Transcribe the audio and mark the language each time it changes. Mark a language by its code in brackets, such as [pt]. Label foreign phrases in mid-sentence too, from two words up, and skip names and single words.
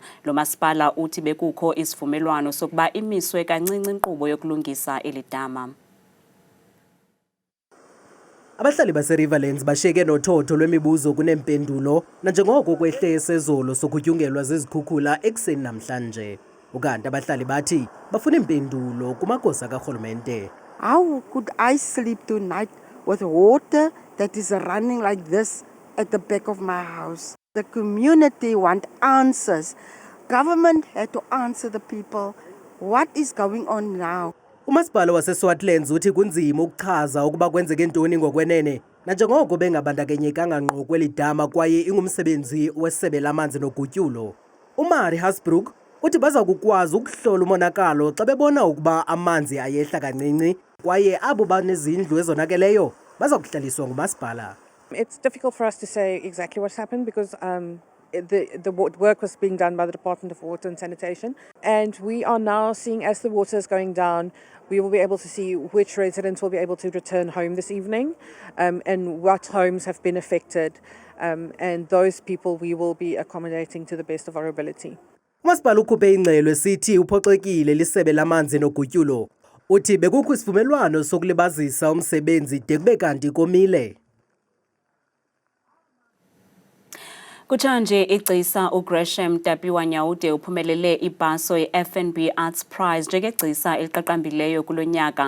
[xh] Lo masipala uthi bekukho isivumelwano sokuba imiswe kancinci inkqubo yokulungisa eli dama. Abahlali baseRiverlands bashiyeke nothotho lwemibuzo kunempendulo nanjengoko kwehle esezolo sokutyungelwa zezikhukhula ekuseni namhlanje. Ukanti abahlali bathi bafuna impendulo kumagosa karhulumente. [en] How could I sleep tonight with water that is running like this at the back of my house? The community want answers. Government had to answer the people. What is going on now? [xh] Umasipala waseSwartlands uthi kunzima ukuchaza ukuba kwenzeke ntoni ngokwenene nanjengoko bengabandakanyekanga ngqo kweli dama kwaye ingumsebenzi wesebe lamanzi nogutyulo. uMari Hasbrook uthi baza kukwazi ukuhlola umonakalo xa bebona ukuba amanzi ayehla kancinci kwaye abo banezindlu ezonakeleyo baza kuhlaliswa ngumasipala. [en] It's difficult for us to say exactly what's happened because the work was being done by the Department of Water and Sanitation, and we are now seeing as the water is going down, we will be able to see which residents will be able to return home this evening, and what homes have been affected, and those people we will be accommodating to the best of our ability. [xh] Umasipala ukhuphe ingxelo esithi uphoxekile lisebe lamanzi nogutyulo. Uthi bekukho isivumelwano sokulibazisa umsebenzi de kube kanti komile. Kutshanje igcisa uGresham Tapiwa-Nyaude uphumelele ibhaso ye-FNB Arts Prize njengegcisa eliqaqambileyo kulo nyaka.